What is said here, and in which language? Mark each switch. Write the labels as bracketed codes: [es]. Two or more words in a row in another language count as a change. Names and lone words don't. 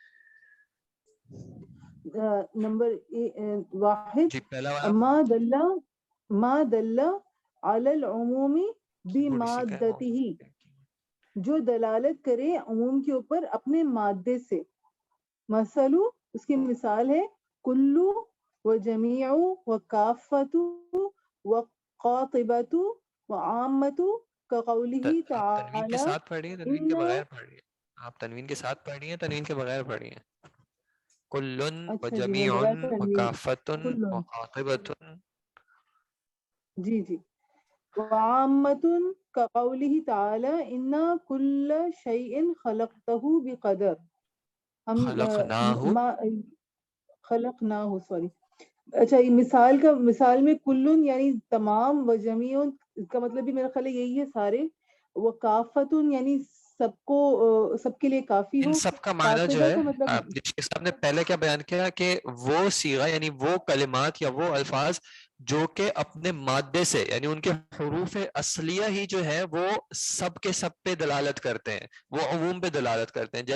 [ur] نمبر 1، جی پہلا والا [ar] ما دل علی العموم [ur] تھوڑی سی بمادته، جو دلالت کرے عموم کے اوپر اپنے مادے سے. [ar] مثلو، [ur] اس کی مثال ہے، [ar] کلو و جمیع و کافت و قاطبت و عامت کقولہ [ur] آپ تنوین کے [ar] تعالی [ur] ساتھ پڑھ رہی ہیں، تنوین کے [ar] انا. [ur] بغیر پڑھ رہی ہیں؟ آپ تنوین کے ساتھ پڑھ رہی ہیں، تنوین کے بغیر پڑھ رہی ہیں؟ [ar] کلن و [ur] اچھا جی، میں [ar] جمیع [ur] بغیر [ar] و [ur] تنوین. [ar] کافتن و کلن، قاطبت. [ur] جی جی. [ar] وعامت کقولہ تعالی انا کل شیء خلقتہ بقدر. [ur] ہم [ar] خلقناہ. خلقناہ، سوری. [ur] اچھا، یہ مثال میں کلن یعنی تمام، و جمیع اس کا مطلب بھی میرا خیال ہے یہی ہے سارے، و کافتن یعنی سب کے لیے کافی ان ہو. سب کا معنی جو قاطبہ ہے، کا مطلب، شیخ صاحب نے پہلے کیا بیان کیا کہ وہ صیغہ یعنی وہ کلمات یا وہ الفاظ جو کہ اپنے مادے سے یعنی ان کے حروف اصلیہ ہی جو ہے وہ سب کے سب پہ دلالت کرتے ہیں، وہ عموم پہ دلالت کرتے ہیں.